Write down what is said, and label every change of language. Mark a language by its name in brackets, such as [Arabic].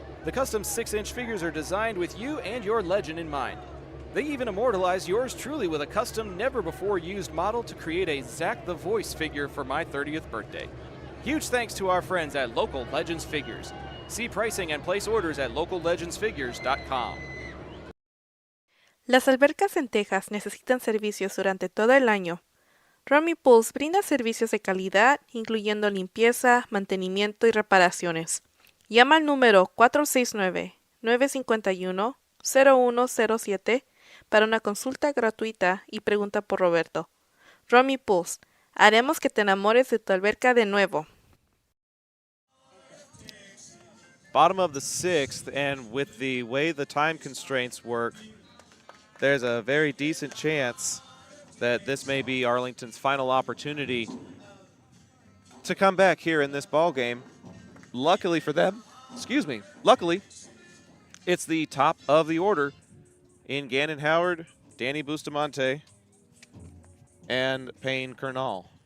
[English] The custom 6-inch figures are designed with you and your legend in mind. They even immortalize yours truly with a custom, never-before-used model to create a Zach the Voice figure for my 30th birthday. Huge thanks to our friends at Local Legends Figures. See pricing and place orders at locallegendsfigures.com. [Spanish] Las albercas en Texas necesitan servicios durante todo el año. Romy Pools brinda servicios de calidad, incluyendo limpieza, mantenimiento y reparaciones. Llama al número 469-951-0107 para una consulta gratuita y pregunta por Roberto. Romy Pools, haremos que te enamores de tu alberca de nuevo. [English] Bottom of the 6th, and with the way the time constraints work, there's a very decent chance that this may be Arlington's final opportunity to come back here in this ball game. Luckily for them, luckily, it's the top of the order in Gannon Howard, Danny Bustamante, and Payne Kernal.